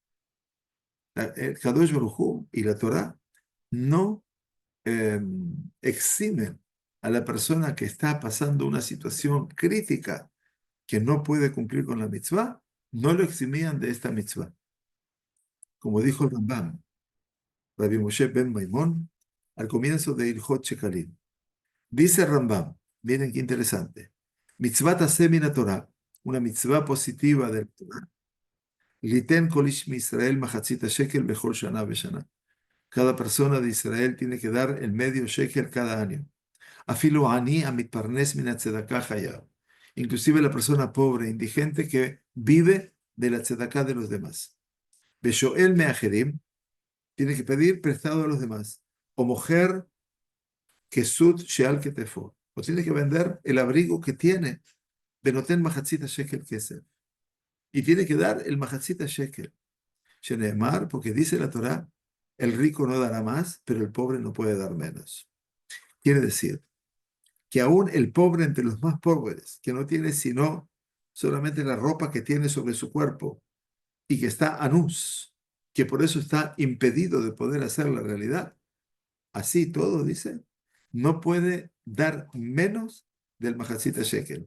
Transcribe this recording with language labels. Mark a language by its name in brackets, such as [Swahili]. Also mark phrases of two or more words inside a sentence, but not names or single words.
[Spanish] El [Hebrew] קדוש ברוך הוא [Spanish] y la Torah no eximen a la persona que está pasando una situación crítica que no puede cumplir con la mitzvah, no lo eximían de esta mitzvah. Como dijo el Rambam, Rabbi Moshe ben Maimón, al comienzo de [Hebrew] הלכות שקלים. [Spanish] Dice Rambam, miren qué interesante, [Hebrew] מצות עשה מן תורה, [Spanish] una mitzvah positiva del Torah, [Hebrew] ליתן כל איש ישראל מחצית שקל בכל שנה בשנה. [Spanish] Cada persona de Israel tiene que dar el medio shekel cada año. [Hebrew] אפילו עני המתפרנס מן הצדקה חייב. [Spanish] Inclusive la persona pobre, indigente, que vive de la tzedaká de los demás. [Hebrew] בשואל מאחרים, [Spanish] tiene que pedir prestado a los demás. [Hebrew] או מוכר כסות שעל כתפו. [Spanish] O tiene que vender el abrigo que tiene de [Hebrew] נותן מחצית שקל כסף. [Spanish] Y tiene que dar el [Hebrew] מחצית שקל. [Spanish] Sheneemar, porque dice la Torá, el rico no dará más, pero el pobre no puede dar menos. Quiere decir que aún el pobre entre los más pobres, que no tiene sino solamente la ropa que tiene sobre su cuerpo y que está anus, que por eso está impedido de poder hacer la realidad, así todo, dice, no puede dar menos del [Hebrew] מחצית שקל.